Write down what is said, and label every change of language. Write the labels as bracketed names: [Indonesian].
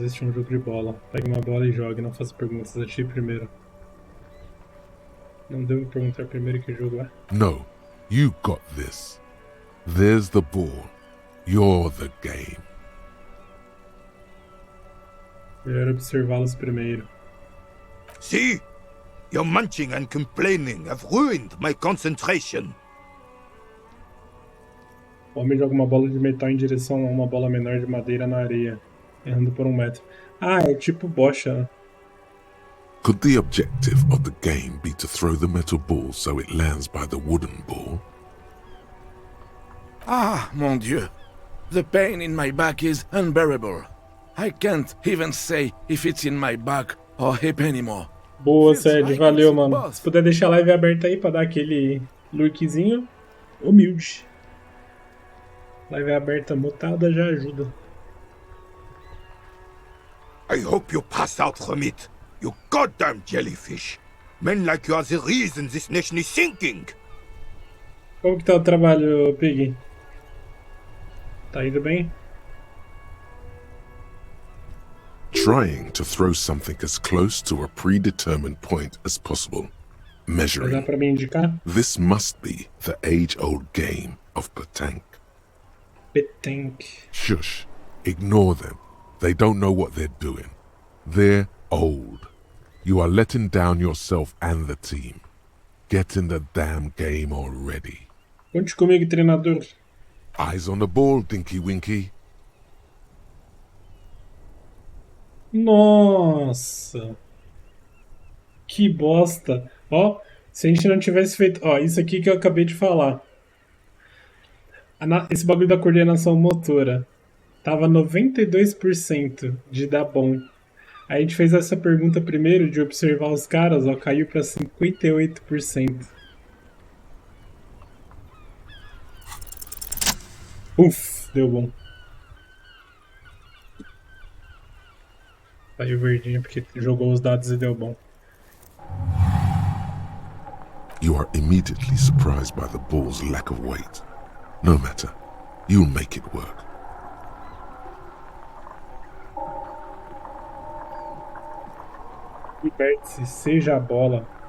[Portuguese] Este é um jogo de bola. Pegue uma bola e jogue. Não faça perguntas. Atire primeiro. Não devo perguntar primeiro que jogo é. [English] No, you got this. There's the ball. You're the game. [Portuguese] Melhor observá-los primeiro. [English] See? Your munching and complaining have ruined my concentration. [Portuguese] O homem joga uma bola de metal em direção a uma bola menor de madeira na areia, errando por 1 metro. Ah, é tipo bocha, né? [English] Could the objective of the game be to throw the metal ball so it lands by the wooden ball? [French] Ah, mon Dieu. [English] The pain in my back is unbearable. I can't even say if it's in my back or hip anymore. [Portuguese] Boa, Sérgio. Valeu, mano. Se puder deixar a live aberta aí pra dar aquele lurkzinho, humilde. Live aberta mutada já ajuda. [English] I hope you pass out from it, you goddamn jellyfish. Men like you are the reason this nation is sinking. [Portuguese] Como que tá o trabalho, Pig? Tá indo bem? [English] Trying to throw something as close to a predetermined point as possible. [Portuguese] Vai dar [English] Measuring. [Portuguese] pra me indicar? [English] This must be the age-old game of Patank. Petank. Shush. Ignore them. They don't know what they're doing. They're old. You are letting down yourself and the team. Get in the damn game already. [Portuguese] Conte comigo, treinador. [English] Eyes on the ball, Dinky Winky. [Portuguese] Nossa. Que bosta. Ó, se a gente não tivesse feito... Ó, isso aqui que eu acabei de falar. Esse bagulho da coordenação motora. Tava 92% de dar bom. Aí a gente fez essa pergunta primeiro de observar os caras, ó, caiu pra 58%. Uf, deu bom. Saiu verdinho porque jogou os dados e deu bom. [English] You are immediately surprised by the ball's lack of weight. No matter. You'll make it work. [Portuguese] Liberte-se, seja a bola.